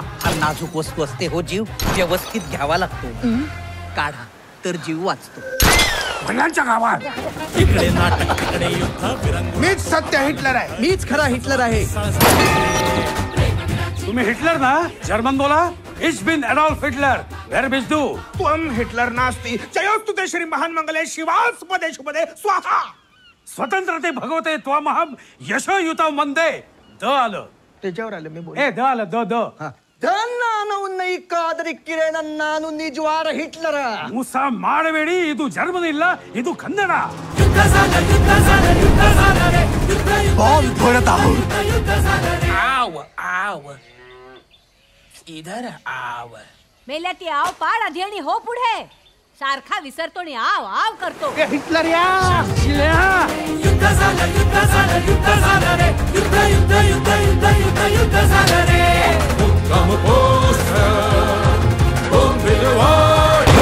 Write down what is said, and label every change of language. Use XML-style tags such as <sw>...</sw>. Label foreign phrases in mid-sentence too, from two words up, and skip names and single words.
<mr>हा नाजूक वस्तू असते हो जीव, व्यवस्थित घ्यावा लागतो. काढा तर जीव वाचतो. भल्यांच्या गावात इकडे नाटक तिकडे युद्ध. मीच सत्य हिटलर आहे. मीच खरा हिटलर आहे. तुम्ही हिटलर ना? जर्मन बोला.</mr> <de>Ich bin Adolf Hitler. Wer bist du?</de> <sa>त्वं हिटलर नास्ति. जयोस्तु ते श्री महान मंगले शिवास पदे शुभदे स्वाहा. स्वतंत्रते भगवते त्वमहं यशोयुतं वंदे.</sa> <mr>द आलं. त्याच्यावर आलं मी बोल. ए द आलं द.</mr> <kn>ನಾನು ನಿಜವಾದ ಹಿಟ್ಲರ. ಮುಸ ಮಾಡಬೇಡಿ, ಇದು ಜರ್ಮನ್ ಇಲ್ಲ, ಇದು ಕನ್ನಡ.</kn> <hi>बॉम्ब फोड़ता हूँ. आव आव इधर आव.</hi> <mr>मेल्या ती आव पाड आधी आणि हो पुढे. सारखा विसरतो आणि आव आव करतो. हिटलर या. युद्ध झालं युद्ध झालं युद्ध झालं रे. युद्ध युद्ध युद्ध युद्ध युद्ध युद्ध झालं रे. मुक्काम पोस्ट बोंबिलवाडी.</mr>